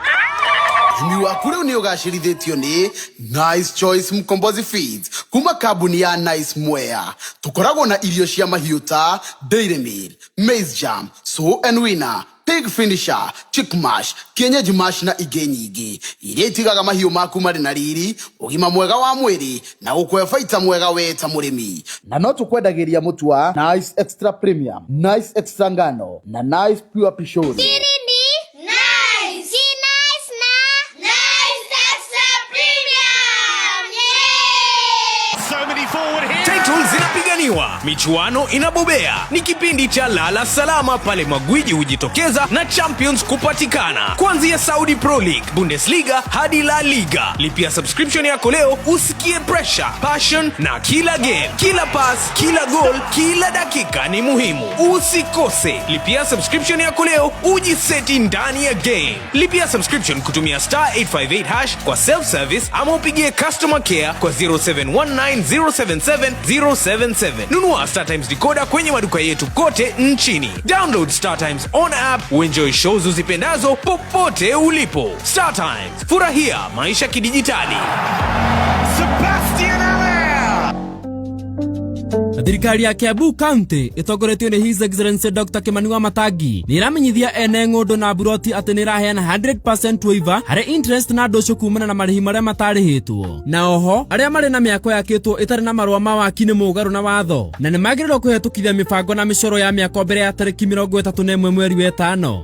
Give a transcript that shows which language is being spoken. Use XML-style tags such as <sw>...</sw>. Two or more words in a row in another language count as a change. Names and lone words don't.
<ki>Imi waku riu ni ugacirithitio ni Nice Choice Mkombozi Feeds kuma kambuni ya Nice Mwea. Tukoragwo na irio cia mahiũ ta Dairy Meal, Maize Jam, So and Winner, Pig Finisher, Chick Mash, Kienyeji Mash na ingĩ nyingĩ iria itigaga mahiũ maku marĩ na riri, ũgima mwega wa mwĩrĩ na gũkũhe baita mwega we ta mũrĩmi. Na no tukwendagĩria mũtu wa Nice Extra Premium, Nice Extra Ngano na Nice Pure Pishori.</ki> <sw>Zinapiganiwa, michuano inabobea. Ni kipindi cha lala salama pale magwiji hujitokeza na champions kupatikana. Kuanzia Saudi Pro League, Bundesliga hadi La Liga. Lipia subscription yako leo usikie</sw> <en>pressure, passion</en> <sw>na kila game. Kila pass, kila goal, kila dakika ni muhimu. Usikose. Lipia subscription yako leo ujiseti ndani ya game. Lipia subscription kutumia *858# kwa</sw> <en>self service</en> <sw>ama upigie</sw> <en>customer care</en> <sw>kwa 0719077077. Nunua Star Times decoder kwenye maduka yetu kote nchini.</sw> <en>Download Star Times on app</en> <sw>uenjoy shows uzipendazo popote ulipo. Star Times, furahia maisha kidijitali. Sebastian Allaire.</sw> <ki>Thirikari ya Kiambu County itongoretio ni</ki> <en>His Excellency</en> <ki>Dr. Kimani Wamatangi ni iramenyithia ene ng'undu na buroti ati ni iraheana 100% waiver hari interest na ndoco kumana na marihi maria matarihitwo. Na oho aria mari na miako yakitwo itari na marua ma waki ni mugaru na watho na ni magirirwo kuhetukithia mibango na micoro ya miako mbere ya tariki 31 mweri wa 5.</ki>